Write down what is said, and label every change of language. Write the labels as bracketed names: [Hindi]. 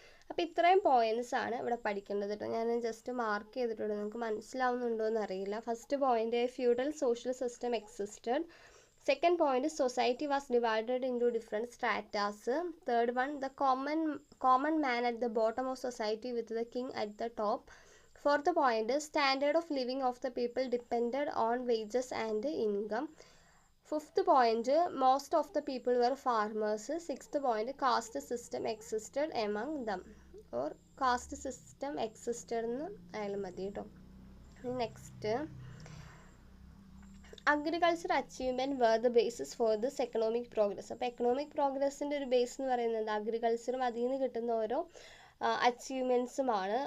[Malayalam] അപ്പോൾ ഇത്രയും പോയിന്റ്സ് ആണ് ഇവിടെ പഠിക്കേണ്ടത് കേട്ടോ. ഞാൻ ജസ്റ്റ് മാർക്ക് ചെയ്തിട്ടുണ്ട്, നിങ്ങൾക്ക് മനസ്സിലാവുന്നുണ്ടോ എന്ന് അറിയില്ല. [English] First point, feudal social system existed. Second point, society was divided into different stratas. Third one, the common man at the bottom of society with the king at the top. Fourth point, standard of living of the people depended on wages and income. Fifth point, most of the people were farmers. Sixth point, caste system existed among them. Or caste system existed [Malayalam] എന്ന് ആയാലും മതി കേട്ടോ. [English] Next, agriculture achievement were the basis for this economic progress. [Malayalam] അപ്പോൾ economic പ്രോഗ്രസിൻ്റെ ഒരു base എന്ന് പറയുന്നത് അഗ്രികൾച്ചറും അതിൽ നിന്ന് കിട്ടുന്ന ഓരോ അച്ചീവ്മെൻറ്റ്സുമാണ്.